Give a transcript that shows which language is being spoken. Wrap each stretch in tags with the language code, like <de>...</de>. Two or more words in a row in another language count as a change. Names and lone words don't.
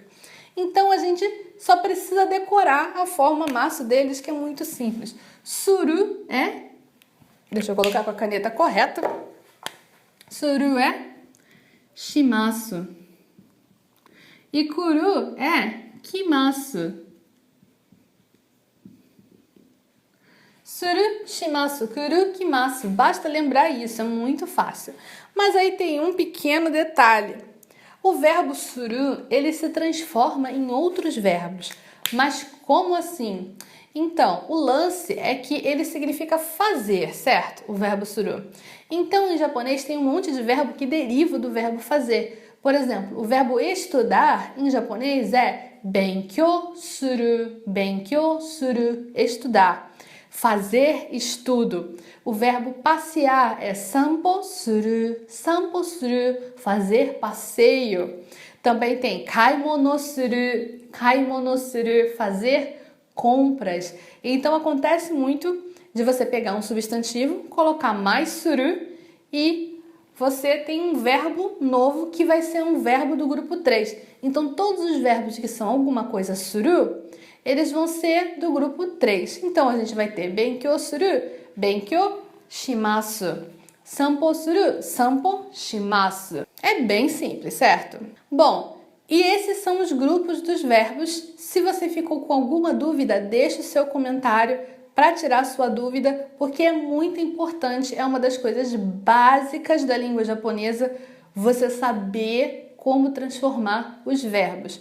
<pt>Então, a gente só precisa decorar a forma maço deles, que é muito simples. Suru é... Deixa eu colocar com a caneta correta. Suru é shimasu. E kuru é kimasu.</pt> <ja>する、します、くる、きます.</ja> <pt>Basta lembrar isso, é muito fácil. Mas aí tem um pequeno detalhe. O verbo suru, ele se transforma em outros verbos. Mas como assim? Então, o lance é que ele significa fazer, certo? O verbo suru. Então, em japonês tem um monte de verbo que deriva do verbo fazer. Por exemplo, o verbo estudar em japonês é</pt> <ja>勉強する,</ja> <pt>estudar. Fazer, estudo. O verbo passear é</pt> <ja>散歩する,</ja> <pt>fazer passeio. Também tem</pt> <ja>買い物する,</ja> <pt>fazer compras. Então acontece muito de você pegar um substantivo, colocar mais suru e você tem um verbo novo que vai ser um verbo do grupo 3. Então todos os verbos que são alguma coisa suru, eles vão ser do grupo 3. Então, a gente vai ter</pt> <ja>勉強する、勉強します. 散歩する、散歩します.</ja> <pt>É bem simples, certo? Bom, e esses são os grupos dos verbos. Se você ficou com alguma dúvida, deixe o seu comentário para tirar sua dúvida, porque é muito importante, é uma das coisas básicas da língua japonesa, você saber como transformar os verbos.</pt>